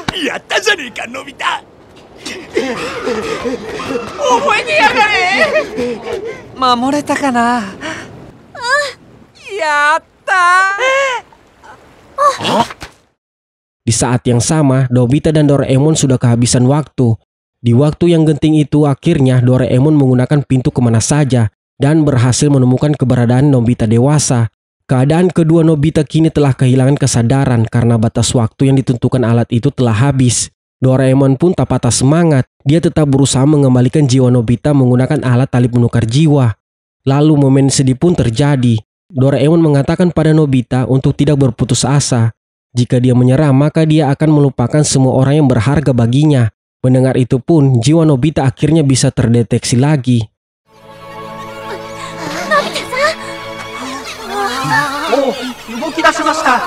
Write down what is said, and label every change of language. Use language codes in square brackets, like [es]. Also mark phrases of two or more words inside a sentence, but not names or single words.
[ja] やったじゃねえか、のび太。覚えてやがれ。守れたかな。やった [id] Di saat yang sama, Nobita dan Doraemon sudah kehabisan waktu. Di waktu yang genting itu, akhirnya Doraemon menggunakan pintu kemana saja dan berhasil menemukan keberadaan Nobita dewasa. Keadaan kedua Nobita kini telah kehilangan kesadaran karena batas waktu yang ditentukan alat itu telah habis. Doraemon pun tak patah semangat. Dia tetap berusaha mengembalikan jiwa Nobita menggunakan alat tali penukar jiwa. Lalu momen sedih pun terjadi. Doraemon mengatakan pada Nobita untuk tidak berputus asa. Jika dia menyerah, maka dia akan melupakan semua orang yang berharga baginya. Mendengar itu pun, jiwa Nobita akhirnya bisa terdeteksi lagi. [ja] Oh, 動き出しました。